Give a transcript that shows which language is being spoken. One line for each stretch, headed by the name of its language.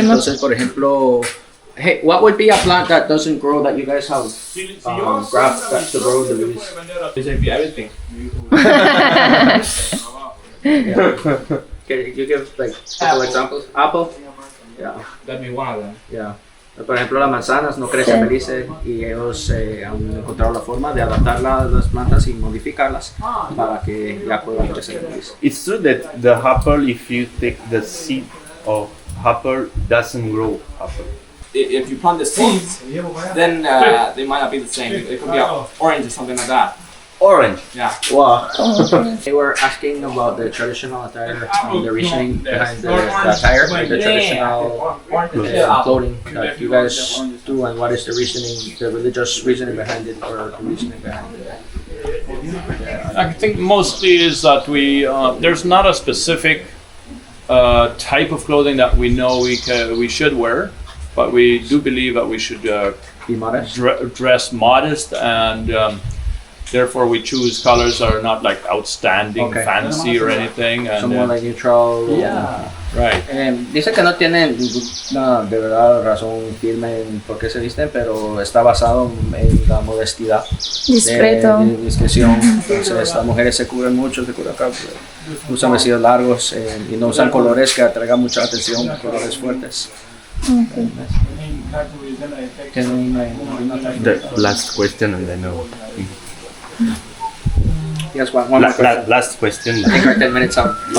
Spanish: Entonces, por ejemplo,
English: hey, what would be a plant that doesn't grow that you guys have graft that to grow the Belize? Everything. Yeah. Can you give like couple examples? Apple? Yeah. That'd be one of them. Yeah.
Spanish: Por ejemplo, las manzanas no crecen en Belice y ellos han encontrado la forma de adaptar las plantas y modificarlas para que ya puedan crecer en Belice.
English: It's true that the apple, if you take the seed of apple, doesn't grow apple. if you plant the seeds, then they might not be the same. It could be orange or something like that. Orange. Yeah. Wow. They were asking about the traditional attire, the reasoning behind the attire, the traditional clothing that you guys do, and what is the reasoning, the religious reasoning behind it, or the reasoning behind it? I think mostly is that we there's not a specific type of clothing that we know we should wear, but we do believe that we should Be modest. dress modest, and therefore we choose colors that are not like outstanding, Okay. fancy or anything. And, Somewhat like neutral. right.
Spanish: Dice que no tienen ninguna de verdad razón firme en por qué se visten, pero está basado en la modestidad. Discreto. De discreción. Entonces las mujeres se cubren mucho, se cubren acá, usan vestidos largos y no usan colores que atraigan mucha atención, colores fuertes.
English: The last question and then Yes, one more question. last question. I think we're 10 minutes out.